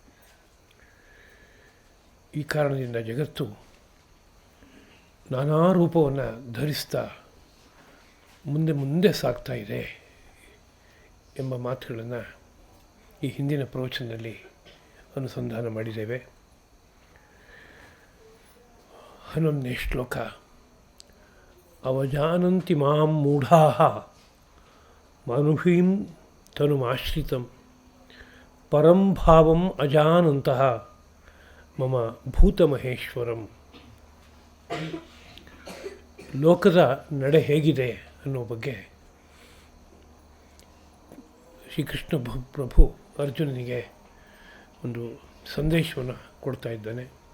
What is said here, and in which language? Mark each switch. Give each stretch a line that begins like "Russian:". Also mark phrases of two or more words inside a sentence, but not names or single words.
Kannada: ಈ ಕಾರಣದಿಂದ ಜಗತ್ತು ನಾನಾ ರೂಪವನ್ನು ಧರಿಸ್ತಾ ಮುಂದೆ ಮುಂದೆ ಸಾಗ್ತಾ ಇದೆ ಎಂಬ ಮಾತುಗಳನ್ನು ಈ ಹಿಂದಿನ ಪ್ರವಚನದಲ್ಲಿ ಅನುಸಂಧಾನ ಮಾಡಿದ್ದೇವೆ. 11ನೇ ಶ್ಲೋಕ.
Sanskrit: ಅವಜಾನಂತಿ ಮಾಂ ಮೂಢಾಃ ಮಾನುಷೀಂ ತನುಮಾಶ್ರಿತಂ ಪರಂ ಭಾವಂ ಅಜಾನಂತಃ ಮಮ ಭೂತಮಹೇಶ್ವರಂ.
Kannada: ಲೋಕದ ನಡೆ ಹೇಗಿದೆ ಅನ್ನೋ ಬಗ್ಗೆ ಶ್ರೀಕೃಷ್ಣ ಪ್ರಭು ಅರ್ಜುನನಿಗೆ ಒಂದು ಸಂದೇಶವನ್ನು ಕೊಡ್ತಾ ಇದ್ದಾನೆ.